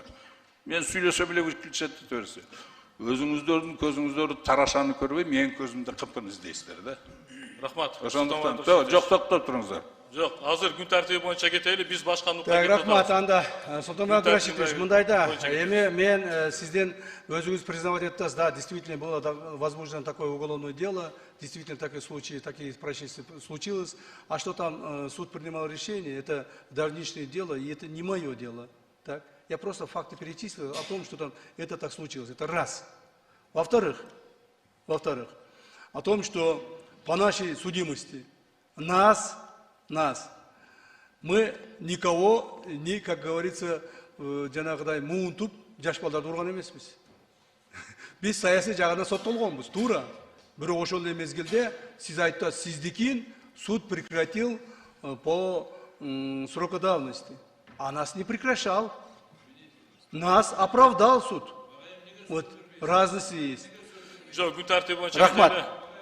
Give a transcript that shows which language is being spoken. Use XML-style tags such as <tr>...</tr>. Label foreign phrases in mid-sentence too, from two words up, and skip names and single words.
<ky>Мен сүйлөсө беле выключать ете берсе. Өзүңүздөрдүн көзүңүздөрдү тарашаны көрбөй, менин көзүмдө кыпкын издейсиздер да. Рахмат. Ошондуктан, жок, токтоп туруңуздар. Жок, азыр күн тартиби боюнча кетели, биз башка Так, рахмат, анда Султанбек Абдрашитович, мындайда, мен сизден өзүңүз признавать этасыз, да,</ky> <ru>действительно было возможно такое уголовное дело, действительно такие случаи, такие происшествия случилось, а что там суд принимал решение, это давнишнее дело, и это не мое дело, так? Я просто факты перечислил о том, что там это так случилось, это раз. Во-вторых, о том, что по нашей судимости мы никого, как говорится,</ru> <ky>жанагыдай муунтуп жаш-балдарды урган эмеспиз. Биз саясий жагынан соттолгонбуз, туура. Бирок ошол эле мезгилде сиз айттыңыз, сиздикин</ky> <ru>суд прекратил по сроку давности. А нас не прекращал. Нас оправдал суд. Вот разности есть.</ru> <ky>Жок, күн тартиби боюнча Рахмат.</ky>